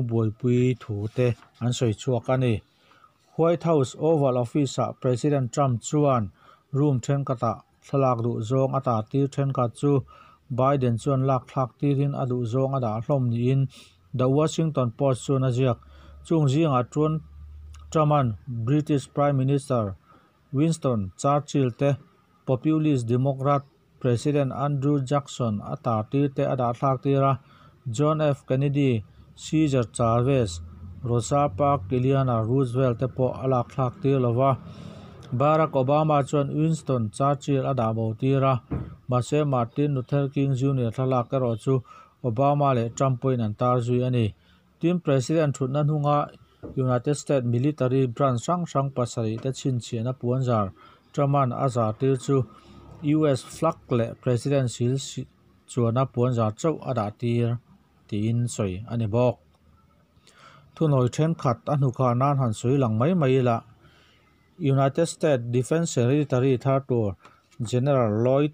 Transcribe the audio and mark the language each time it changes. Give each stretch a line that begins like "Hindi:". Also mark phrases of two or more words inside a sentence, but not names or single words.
Mizo: boi pui thu te an soi chuak ani White House Oval Office a President Trump chuan room then kata thalak du zong ata tir then ka chu Biden chuan lak thlak tirin adu zong ada hlom ni in The Washington Post chuan a ziak chung zinga chuan Truman British Prime Minister Winston Churchill te populist Democrat President Andrew Jackson ata tir te ada thlak tira John F. Kennedy Cesar Chavez Rosa Parks Eleanor Roosevelt te po alak thlak tir lova Barack Obama chuan Winston Churchill ada bo tira Mase Martin Luther King Jr. thalak ero chu Obama le Trump point an tar zui ani team president thutna hnunga United States
English: military branch
Mizo: sang pasari te chin chiana puanzar Truman azar tir chu US flag le president sil chuana puanzar chau ada tir tin soi ani bok thunoi then khat anuka nan han soi lang mai la United States
English: Defense Secretary
Mizo: Thartur General Lloyd